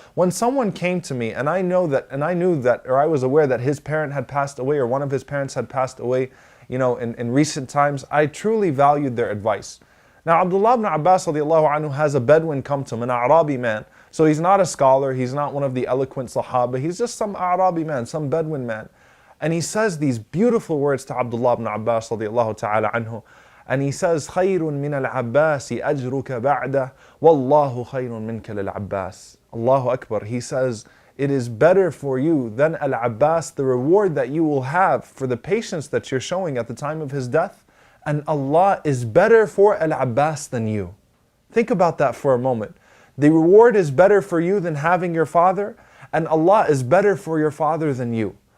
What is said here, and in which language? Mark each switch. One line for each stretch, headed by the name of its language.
English: When someone came to me and I knew that, or I was aware that his parent had passed away, or one of his parents had passed away, in recent times, I truly valued their advice. Now, Abdullah ibn Abbas radiallahu anhu has a Bedouin come to him, an Arabi man. So he's not a scholar, he's not one of the eloquent Sahaba, he's just some Arabi man, some Bedouin man. And he says these beautiful words to Abdullah ibn Abbas radiallahu ta'ala anhu. And he says,
Arabic: خَيْرٌ مِنَ الْعَبَّاسِ أَجْرُكَ بَعْدَهُ وَاللَّهُ خَيْرٌ مِنْكَ لِلْعَبَّاسِ.
English: Allahu Akbar. He says, it is better for you than Al-Abbas, the reward that you will have for the patience that you're showing at the time of his death. And Allah is better for Al-Abbas than you. Think about that for a moment. The reward is better for you than having your father, and Allah is better for your father than you.